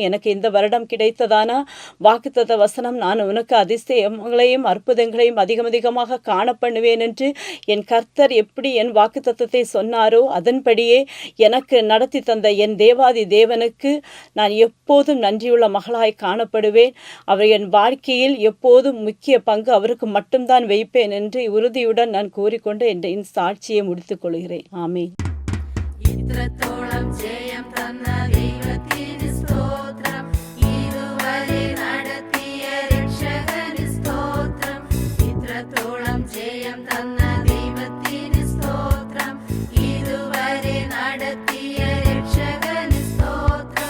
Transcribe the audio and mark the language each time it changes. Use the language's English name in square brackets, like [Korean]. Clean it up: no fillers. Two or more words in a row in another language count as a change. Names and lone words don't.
[Tamil] எனக்கு இந்த வருடம் கிடைத்ததான வாக்குத்தத்த வசனம், நான் உனக்கு அதிசயங்களையும் அற்புதங்களையும் அதிகமாக காணப்படுவேன் என்று என் கர்த்தர் எப்படி என் வாக்குத்தத்தத்தை சொன்னாரோ அதன்படியே எனக்கு நடத்தி தந்த என் தேவாதி தேவனுக்கு நான் எப்போதும் நன்றியுள்ள மகளாய் காணப்படுவேன். அவர் என் வாழ்க்கையில் எப்போதும் முக்கிய பங்கு அவருக்கு மட்டும்தான் வைப்பேன் என்று உறுதியுடன் நான் கூறிக்கொண்டு என் சாட்சியை முடித்துக் கொள்கிறேன். ஆமென். [Malayalam] ഇത്രത്തോളം ജയം തന്ന ദൈവത്തിന് സ്തോത്രം, ഇതുവരെ നടത്തിയ രക്ഷകന് സ്തോത്രം. ഇത്രത്തോളം ജയം തന്ന ദൈവത്തിന് സ്തോത്രം, ഇതുവരെ നടത്തിയ രക്ഷകന് സ്തോത്രം.